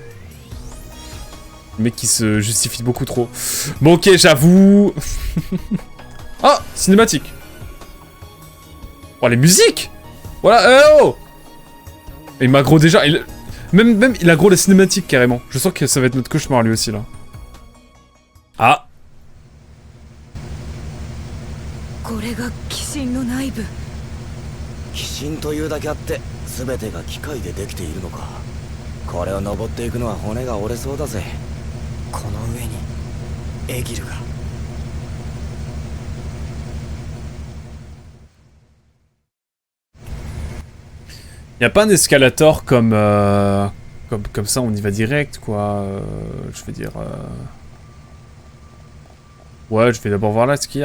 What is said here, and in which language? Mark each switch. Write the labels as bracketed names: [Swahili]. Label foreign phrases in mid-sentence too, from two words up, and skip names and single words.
[French] Le mec qui se justifie beaucoup trop. Bon, ok, j'avoue. Ah, cinématique. Oh, les musiques. Voilà, oh. Il m'aggro déjà, même il aggro la cinématique carrément. Je sens que ça va être notre cauchemar lui aussi là. Ah. [Japanese] これが鬼神の内部。鬼神というだけあって全てが機械でできているのか。これを登っていくのは骨が折れそうだぜ。この上にエギルが。 [French] Y a pas un escalator comme comme ça on y va direct quoi. Je veux dire. Ouais, je vais d'abord voir là ce qu'il y a.